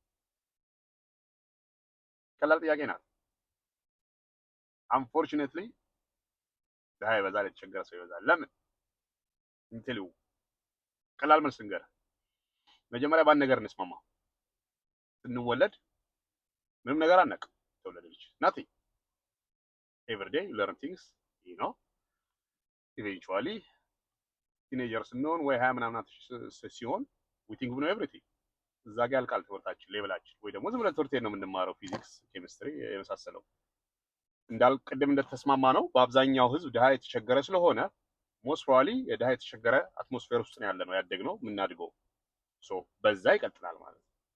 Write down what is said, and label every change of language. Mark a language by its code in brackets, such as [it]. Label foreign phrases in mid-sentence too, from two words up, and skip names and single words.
[am] ቀላል ጥያቄ ናት። አንፎርቹኔትሊ ድሃ ይበዛል፣ የተቸገረ ሰው ይበዛል። ለምን እንትሉ ቀላል መልስ እንገር። መጀመሪያ ባን ነገር እንስማማ። ስንወለድ ምንም ነገር አናውቅም። ተወለደች [en] nothing every day you learn things you know eventually [am] ቲኔጀር ስንሆን ወይ 20 ምናምን ሲሆን [en] we think we know everything [am] እዛ ጋር ያልቃል ትምህርታችን ሌቭላችን። ወይ ደግሞ ዝም ብለን ትምህርት ነው የምንማረው ፊዚክስ፣ ኬሚስትሪ የመሳሰለው። ቅድም እንደተስማማ ነው በአብዛኛው ህዝብ ድሃ የተቸገረ ስለሆነ [en] most probably [am] የድሃ የተቸገረ አትሞስፌር ውስጥ ነው ያለነው ያደግነው የምናድገው። ሶ በዛ ይቀጥላል ማለት ነው።